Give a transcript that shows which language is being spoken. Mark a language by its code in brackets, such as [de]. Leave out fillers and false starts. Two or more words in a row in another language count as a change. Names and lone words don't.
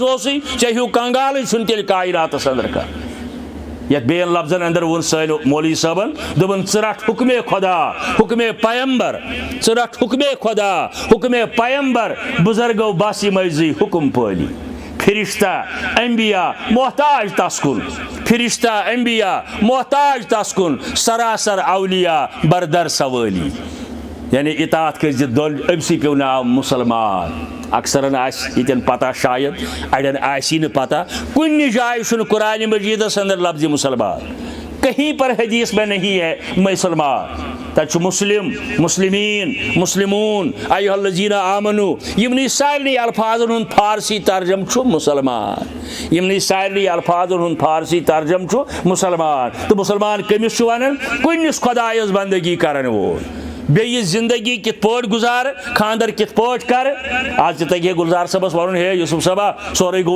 [ks] اوسُے چاہے کنگالٕے چھُنہٕ تیٚلہِ کایناتس اندر کانٛہہ یتھ بیٚین لفظن اندر ووٚن سٲنۍ مولوی صٲبن دوٚپُن ژٕ رٹھ [fa] حُکمے خدا حُکمے پیمبر [ks] ژٕ رٹھ [fa] حُکمے خدا حُکمے پیمبر [ks] بُزرگو بس یِمے زٕے حُکم پٲلی فرشتہ انبیاء محتاج تس کُن فرشتہ انبیاء محتاج تس کُن [fa] سراسر اولیاء بردر سوٲلی [ks] یعنی اطاعت کٔرۍ زِ دۄن أمسٕے پیٚو ناو مسلمان اکثرن آسہِ ییٚتٮ۪ن پتہ شاید اڑٮ۪ن آسی نہٕ پتہ کُنہِ جایہِ چھُنہٕ قرآنِ مجیدس اندر لفظِ مسلمان [ur] کہیں پر حدیث میں نہیں ہے [ks] مسلمان تتہِ چھُ مسلم مسلمین مسلمون [ar] ایھا الذین آمنو [ks] یمنٕے سارنٕے الفاظن ہُنٛد فارسی ترجم چھُ مسلمان یمنٕے سارنٕے الفاظن ہُنٛد فارسی ترجم چھُ مسلمان تہٕ مسلمان کٔمِس چھُ ونان کُنِس خۄدایس بندگی کرن وول بیٚیہِ زندگی کِتھ پٲٹھۍ گُزار خاندر کِتھ پٲٹھۍ کر آز تہِ تگہِ ہے گُلزار صٲبس ونُن ہے یوسف صٲبا سورُے گوٚوٕے